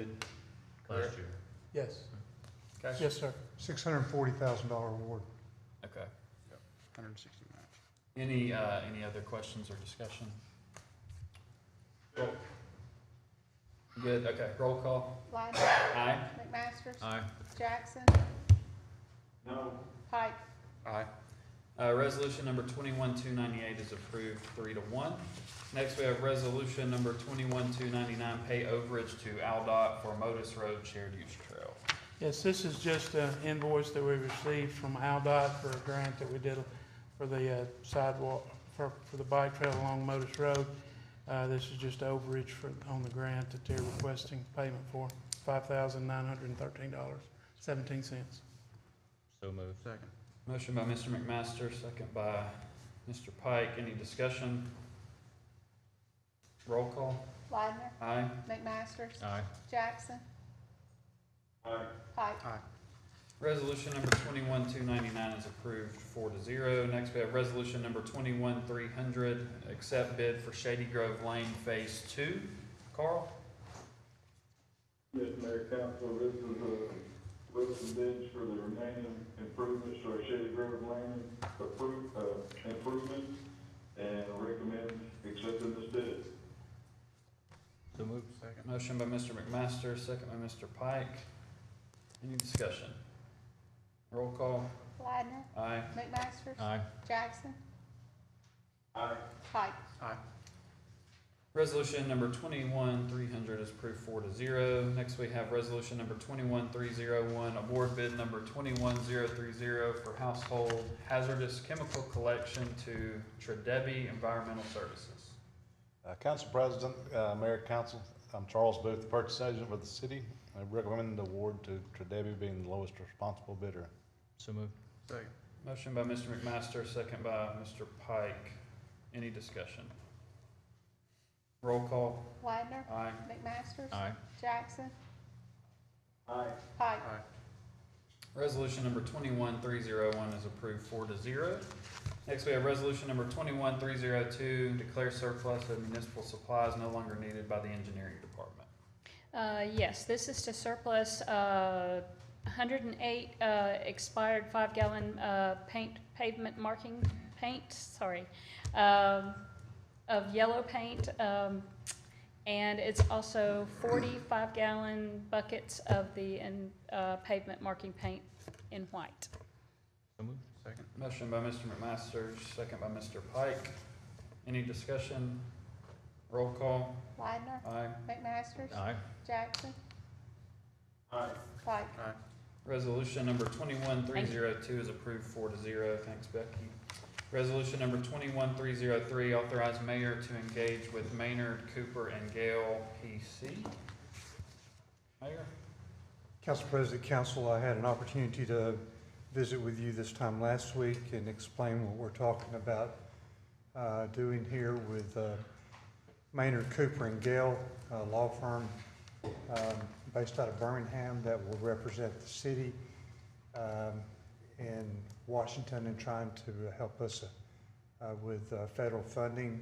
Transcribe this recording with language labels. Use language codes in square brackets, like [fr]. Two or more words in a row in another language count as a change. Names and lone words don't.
[en] Last year. Yes. Okay. Yes, sir. $640,000 award. Okay. 160 match. Any other questions or discussion? Roll. Good, okay, roll call. Lyman. Aye. McMaster. Aye. Jackson. No. Pike. Aye. Resolution number 21298 is approved 3-1. Next, we have resolution number 21299, pay overage to Aldot for Modus Road Shared Use Trail. Yes, this is just an invoice that we received from Aldot for a grant that we did for the sidewalk, for the bike trail along Modus Road. This is just overage on the grant that they're requesting payment for, $5,913.17. So moved. Second. Motion by Mr. McMaster, second by Mr. Pike. Any discussion? Roll call. Widener. Aye. McMaster. Aye. Jackson. Aye. Pike. Aye. Resolution number 21299 is approved 4-0. Next, we have resolution number 21300, accept bid for Shady Grove Lane Phase 2. Carl? Yes, Mayor, Council, this is some bids for the remaining improvements to our Shady Grove Lane improvements, and recommend accepting this bid. So moved. Second. Motion by Mr. McMaster, second by Mr. Pike. Any discussion? Roll call. Widener. Aye. McMaster. Aye. Jackson. Aye. Pike. Aye. Resolution number 21300 is approved 4-0. Next, we have resolution number 21301, award bid number 21030 for household hazardous chemical collection to Tredebi Environmental Services. Council President, Mayor, Council, I'm Charles Booth, the purchase agent with the city. I recommend the award to Tredebi being the lowest responsible bidder. So moved. Second. Motion by Mr. McMaster, second by Mr. Pike. Any discussion? Roll call. Widener. Aye. McMaster. Aye. Jackson. Aye. Pike. Aye. Resolution number 21301 is approved 4-0. Next, we have resolution number 21302, declare surplus of municipal supplies no longer needed by the engineering department. Yes, this is to surplus 108 expired 5-gallon pavement marking paint, of yellow paint, and it's also 40 5-gallon buckets of the pavement marking paint in white. So moved. Second. Motion by Mr. McMaster, second by Mr. Pike. Any discussion? Roll call. Widener. Aye. McMaster. Aye. Jackson. Aye. Pike. Aye. Resolution number 21302 is approved 4-0. Thanks, Becky. Resolution number 21303, authorize mayor to engage with Maynard, Cooper, and Gale PC. Mayor? Council President, Council, I had an opportunity to visit with you this time last week and explain what we're talking about doing here with Maynard, Cooper, and Gale, a law firm based out of Birmingham that will represent the city in Washington and trying to help us with federal funding.